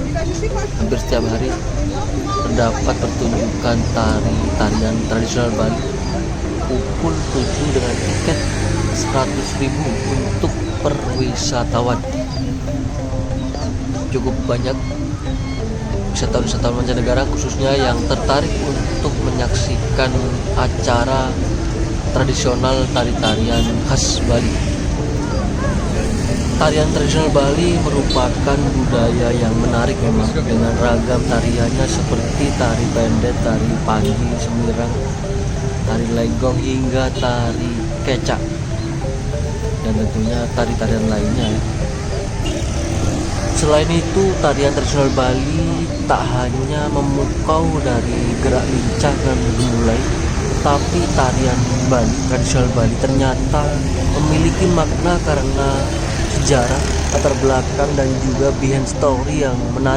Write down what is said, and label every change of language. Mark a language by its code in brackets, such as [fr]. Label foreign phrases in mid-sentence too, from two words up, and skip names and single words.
[id] Hampir setiap hari terdapat pertunjukan tari-tarian tradisional Bali pukul 7 dengan tiket 100.000 untuk per wisatawan. Cukup banyak wisatawan mancanegara khususnya yang tertarik untuk menyaksikan acara tradisional tari-tarian khas Bali. Tarian tradisional Bali merupakan budaya yang menarik memang, dengan ragam tariannya seperti tari pendek, tari panji, semirang, tari legong hingga tari kecak, dan tentunya tari-tarian lainnya. Selain itu, tarian tradisional Bali tak hanya memukau dari gerak lincah dan gemulai, tetapi tarian Bali, tradisional Bali ternyata memiliki makna karena sejarah, latar belakang, dan juga [en] behind story [id] yang menarik.